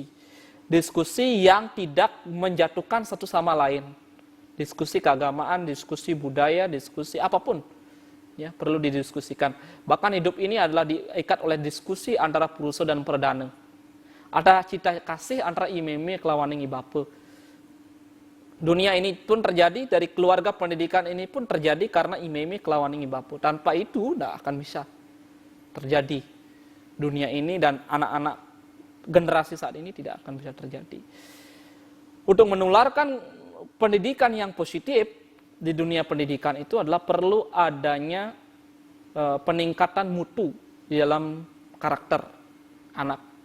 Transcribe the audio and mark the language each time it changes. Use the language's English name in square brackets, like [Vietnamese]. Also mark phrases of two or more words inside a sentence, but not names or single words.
[Indonesian] Diskusi yang tidak menjatuhkan satu sama lain. Diskusi keagamaan, diskusi budaya, diskusi apapun ya perlu didiskusikan. Bahkan hidup ini adalah diikat oleh diskusi antara purusa dan perdana. Ada cita kasih antara [Balinese] imeme kelawaning ibape. [Indonesian] Dunia ini pun terjadi, dari keluarga pendidikan ini pun terjadi karena [Balinese] imeme kelawaning ibape. [Indonesian] Tanpa itu tidak akan bisa terjadi. Dunia ini dan anak-anak generasi saat ini tidak akan bisa terjadi. Untuk menularkan pendidikan yang positif di dunia pendidikan itu adalah perlu adanya peningkatan mutu di dalam karakter anak.